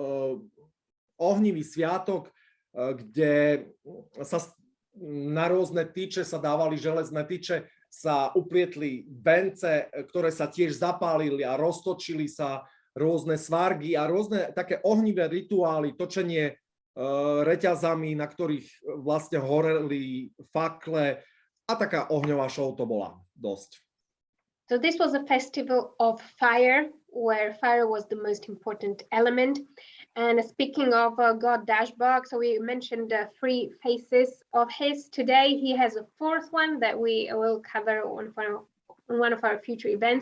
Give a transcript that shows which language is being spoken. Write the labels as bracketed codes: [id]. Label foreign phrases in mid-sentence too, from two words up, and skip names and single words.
[sk] sviatok, kde sa na rôzne tyče sa dávali železné tyče, sa uplietli vence, ktoré sa tiež zapálili a roztočili sa, rôzne svargy a rôzne také ohnivé rituály, točenie reťazami, na ktorých vlastne horeli fakle a taká ohňová show to bola dosť. [en] So this was a festival of fire, where fire was the most important element. And speaking of God Dashbog, so we mentioned the 3 faces of his. Today he has a 4th one that we will cover on one of our future events.